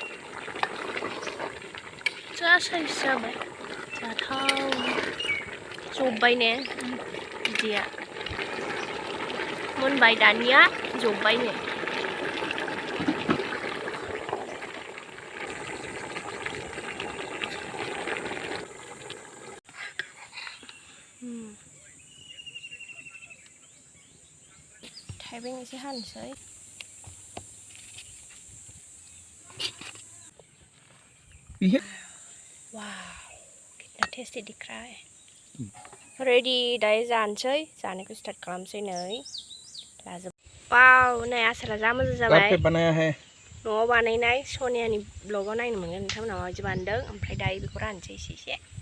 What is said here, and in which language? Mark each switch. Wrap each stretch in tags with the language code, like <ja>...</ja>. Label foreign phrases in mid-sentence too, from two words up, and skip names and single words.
<brx>जा साइज जाबाय जाथाव जब्बाय ने बिदिया मोनबाय दानिया जब्बाय ने थाइबें एसे हानोसै</brx> <hi>वाव कितना टेस्टी दिख रहा है</hi> <brx>रेडी दायो जानोसै जानायखौ स्टार्ट खालामसै नै लाजोब वाव नै आसारा जा मोजां जाबाय न'आव बानायनाय सनियानि ब्लगाव नायनो मोनगोन नोंथांमोना माबायदि बानायदों ओमफ्राय दायो बेखौ रानसै एसे</brx>